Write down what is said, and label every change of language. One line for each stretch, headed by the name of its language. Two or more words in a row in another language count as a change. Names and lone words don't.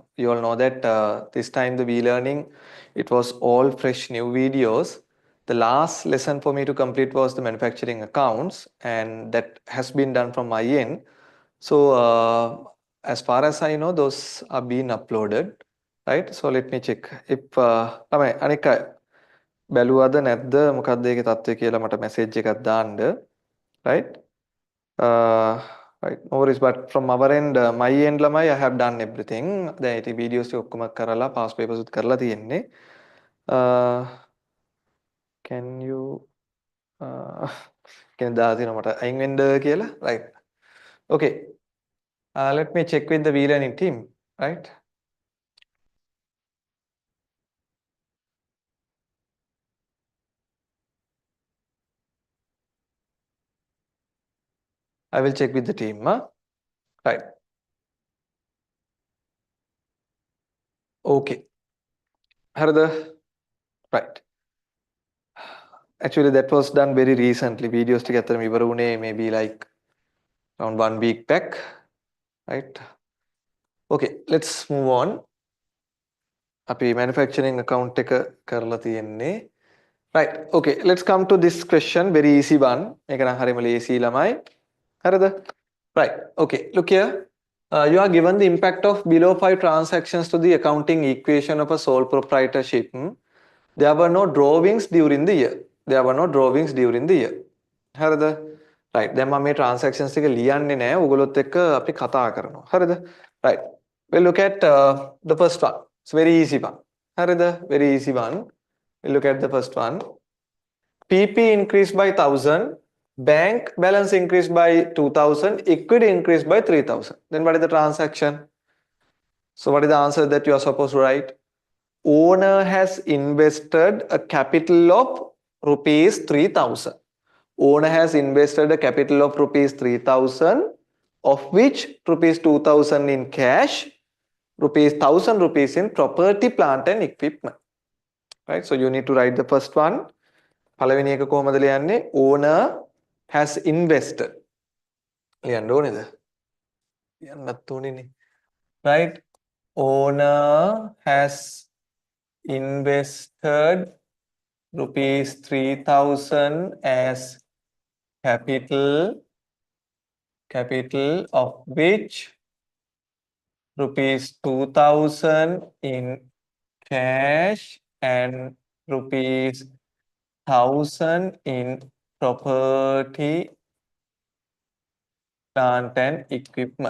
English: You all know that this time the V-learning, it was all fresh new videos. The last lesson for me to complete was the manufacturing accounts, and that has been done from my end. So as far as I know, those are being uploaded, right? So let me check. If
Sinhala: ළමයි අනික බැලුවද නැද්ද මොකක්ද ඒකේ තත්ත්වය කියලා මට message එකක් දාන්න,
English: right? Right, no worries, but from our end, my end ළමයි, I have done everything.
Sinhala: දැන් ඉතින් videos ටික ඔක්කොම කරලා past papers උත් කරලා තියෙන්නේ.
English: Can you
Sinhala: කියන දාලා තියෙනවා මට අයින් වෙන්න කියලා,
English: right? Okay, let me check with the V-learning team, right? I will check with the team, right?
Sinhala: Okay, හරිද?
English: Right. Actually, that was done very recently. Videos
Sinhala: ටික ඇත්තටම ඉවර වුණේ
English: maybe like around 1 week back, right? Okay, let's move on.
Sinhala: අපි
English: manufacturing account
Sinhala: එක කරලා තියෙන්නේ.
English: Right, okay, let's come to this question, very easy one.
Sinhala: මේක නම් හරියම ලේසි ළමයි. හරිද?
English: Right, okay, look here. You are given the impact of below 5 transactions to the accounting equation of a sole proprietorship. There were no drawings during the year. There were no drawings during the year.
Sinhala: හරිද? Right, දැන් මම මේ transactions ටික ලියන්නේ නැහැ. ඔයගොල්ලොත් එක්ක අපි කතා කරනවා. හරිද? Right.
English: We'll look at the first one. It's very easy one. හරිද? Very easy one. We'll look at the first one. PP increased by 1,000. Bank balance increased by 2,000. Equity increased by 3,000. Then what is the transaction? So what is the answer that you are supposed to write? Owner has invested a capital of rupees 3,000. Owner has invested a capital of rupees 3,000, of which rupees 2,000 in cash, rupees 1,000 rupees in property, plant and equipment. Right? So you need to write the first one.
Sinhala: පළවෙනි එක කොහමද ලියන්නේ?
English: Owner has invested.
Sinhala: ලියන්න ඕනේද? ලියන්නත් ඕනේනේ.
English: Right? Owner has invested rupees 3,000 as capital, of which rupees 2,000 in cash and rupees 1,000 in property, plant and equipment.